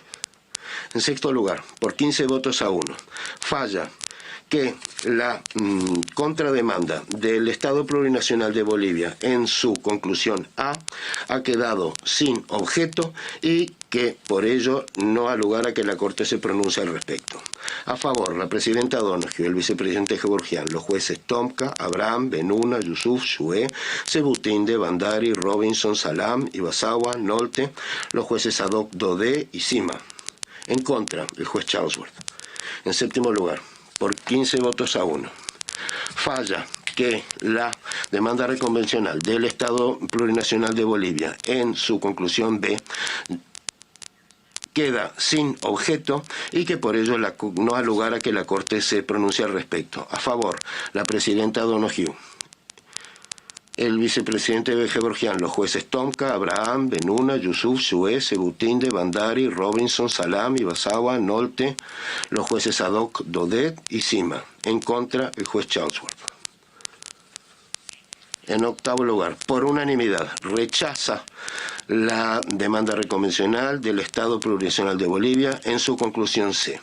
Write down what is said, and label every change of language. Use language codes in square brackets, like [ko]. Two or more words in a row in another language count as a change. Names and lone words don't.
[es] En sexto lugar, por 15 votos a 1, falla que la contrademanda del Estado Plurinacional de Bolivia en su conclusión A ha quedado sin objeto y que por ello no ha lugar a que la Corte se pronuncie al respecto. A favor, la presidenta Donoghue, el vicepresidente Gevorgian, los jueces Tomka, Abraham, Benuna, Yusuf, Shue, Sebutinde, Bandari, Robinson, Salam, Ibasawa, Nolte, los jueces Sadok, Daudet y Sima. En contra, el juez Charlesworth. En séptimo lugar, por 15 votos a 1, falla que la demanda reconvencional del Estado Plurinacional de Bolivia en su conclusión B queda sin objeto y que por ello no ha lugar a que la Corte se pronuncie al respecto. A favor, la presidenta Donoghue, el vicepresidente Gevorgian, los jueces Tomka, Abraham, Benuna, Yusuf, Shue, Sebutinde, Bandari, Robinson, Salam, Ibasawa, Nolte, los jueces Sadok, Daudet y Sima. En contra, el juez Charlesworth. En octavo lugar, por unanimidad, rechaza la demanda reconvencional del Estado Plurinacional de Bolivia en su conclusión C.